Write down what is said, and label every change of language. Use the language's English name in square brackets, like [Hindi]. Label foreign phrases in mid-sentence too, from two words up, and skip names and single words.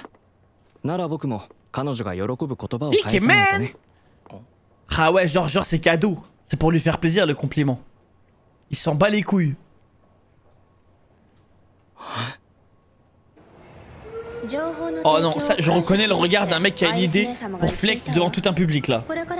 [Japanese] なら僕も彼女が喜ぶ言葉を返さないとね。 [French] Ah ouais, genre c'est cadeau. C'est pour lui faire plaisir le compliment. Il s'en bat les couilles. Oh non, ça, je reconnais le regard d'un mec qui a une idée pour flex devant tout un public là.